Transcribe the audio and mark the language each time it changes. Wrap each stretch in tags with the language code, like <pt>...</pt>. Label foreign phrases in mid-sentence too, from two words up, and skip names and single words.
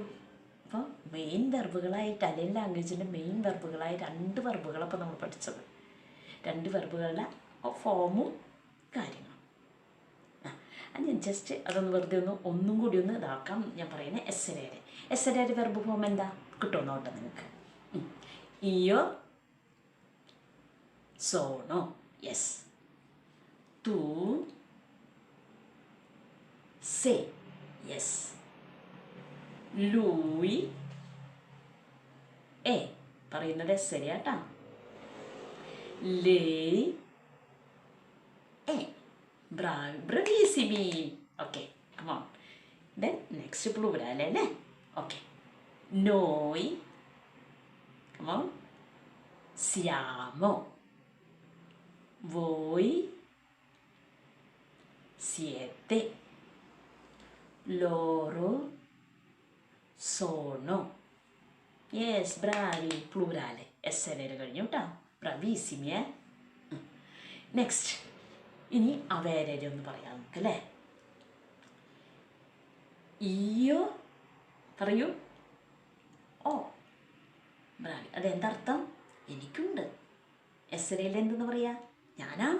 <ml>അപ്പോൾ</ml> <en>main verbs Italian language main verbs</en> <ml>2 വെർബുകളപ്പോൾ നമ്മൾ പഠിച്ചത്. 2</ml> <en>verbs form</en> <ml>കാര്യങ്ങളും. ഞാൻ ജസ്റ്റ് അതൊന്ന് വെറുതെ ഒന്നും കൂടി ഇതാക്കാം. ഞാൻ പറയുന്നത് എസ്സരയുടെ</ml> <en>verb form</en> <ml>എന്താ കിട്ടുമെന്നോട്ടെ നിങ്ങൾക്ക്.</ml> <it>Io sono, yes. Tu sei, yes. Lui è,</it> <ml>പറയുന്നത് ശരിയാട്ടാ.</ml> <it>Lei è.</it> <en>Bravissimi. Okay, come on. Then next plurale അല്ലേ? Okay. Noi, come on, siamo.</en> <it>Voi siete. Loro sono. Yes, bravi. Plurale. Essere</it> <ml>കഴിഞ്ഞു കേട്ടോ.</ml> <it>Bravissimi.</it> <ml>നെക്സ്റ്റ്, ഇനി അവേരേ ഒന്ന് പറയാം നമുക്ക് അല്ലേ. ഇയോ പറയൂ. ഓ, ബ്രാവി. അതെന്തർത്ഥം? എനിക്കുണ്ട്. എസ്സരയിൽ എന്തെന്ന് പറയാ? ഞാനാണ്.</ml>